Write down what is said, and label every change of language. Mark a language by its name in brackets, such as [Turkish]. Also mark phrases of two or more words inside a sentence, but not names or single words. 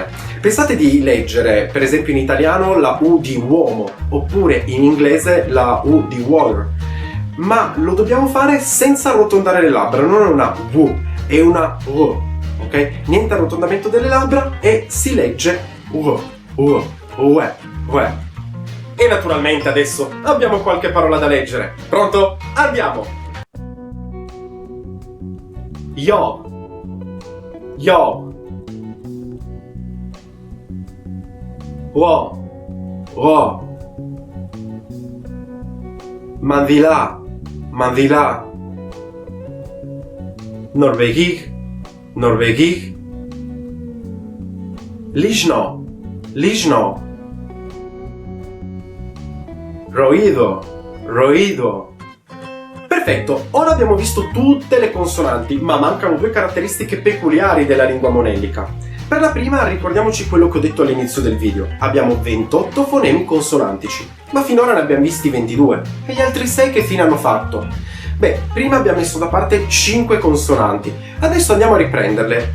[Italian] Pensate di leggere per esempio in italiano la u di uomo oppure in inglese la u di water, ma lo dobbiamo fare senza arrotondare le labbra, non è una w, è una u, ok? Niente arrotondamento delle labbra e si legge ue. E naturalmente adesso abbiamo qualche parola da leggere. Pronto? Andiamo! Yo, wo, mandila, norvegig, ližno, roido. Perfetto, ora abbiamo visto tutte le consonanti, ma mancano due caratteristiche peculiari della lingua monellica. Per la prima ricordiamoci quello che ho detto all'inizio del video. Abbiamo 28 fonemi consonantici, ma finora ne abbiamo visti 22. E gli altri 6 che fine hanno fatto? Beh, prima abbiamo messo da parte 5 consonanti, adesso andiamo a riprenderle.